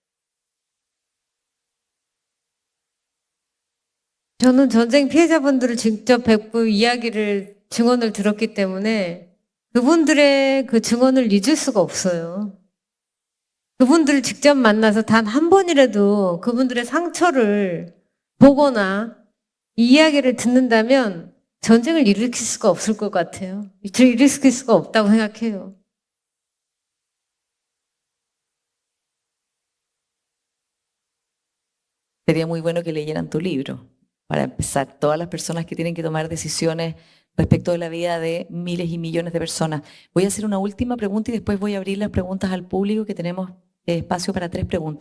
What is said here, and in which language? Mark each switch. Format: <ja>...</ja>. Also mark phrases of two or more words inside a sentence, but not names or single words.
<ko>저는 전쟁 피해자분들을 직접 뵙고 증언을 들었기 때문에 그분들의 그 증언을 잊을 수가 없어요. 그분들을 직접 만나서 단 한 번이라도 그분들의 상처를 보거나 이야기를 듣는다면 전쟁을 일으킬 수가 없을 것 같아요. 일으킬 수가 없다고 생각해요.</ko> <es>Sería muy bueno que leyeran tu libro, para empezar, todas las personas que tienen que tomar decisiones respecto de la vida de miles y millones de personas. Voy a hacer una última pregunta y después voy a abrir las preguntas al público, que tenemos espacio para 3 preguntas.</es>